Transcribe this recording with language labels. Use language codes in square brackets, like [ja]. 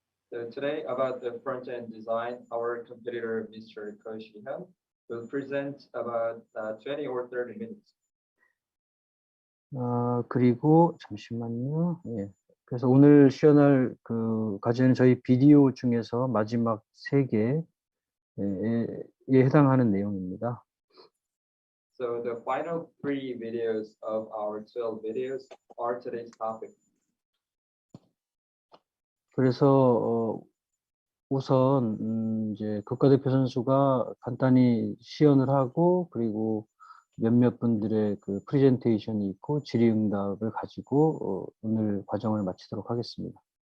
[en] So today about the front-end design, our competitor, Mr. Ko Shi-hyun, will present about 20 or 30 minutes. [ko] 그리고 잠시만요. 예. 그래서 오늘 시연할 그 과제는 저희 비디오 중에서 마지막 3개에 해당하는 내용입니다. [en] So the final 3 videos of our 12 videos are today's topic. [ko] 그래서 우선 이제 국가대표 선수가 간단히 시연을 하고 그리고 몇몇 분들의 그 프레젠테이션이 있고 질의응답을 가지고 오늘 과정을 마치도록 하겠습니다.